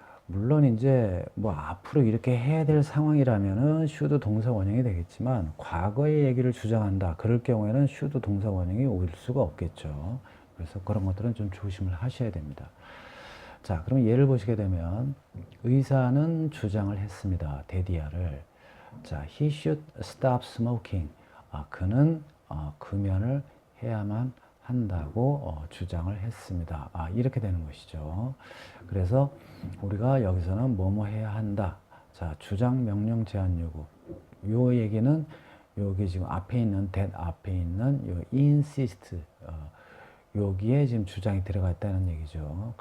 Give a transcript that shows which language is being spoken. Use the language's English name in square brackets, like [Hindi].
[Korean] 물론 이제 뭐 앞으로 이렇게 해야 될 상황이라면은 should 동사 원형이 되겠지만 과거의 얘기를 주장한다. 그럴 경우에는 should 동사 원형이 올 수가 없겠죠. 그래서 그런 것들은 좀 조심을 하셔야 됩니다. 자, 그럼 예를 보시게 되면 의사는 주장을 했습니다. 데디아를. 자, [English] he should stop smoking. [Korean] 그는 금연을 해야만 한다고 주장을 했습니다. 이렇게 되는 것이죠. 그래서 우리가 여기서는 뭐뭐 해야 한다. 자, 주장, 명령, 제한, 요구. 요 얘기는 여기 지금 앞에 있는 that 앞에 있는 요 insist 여기에 지금 주장이 들어가 있다는 얘기죠.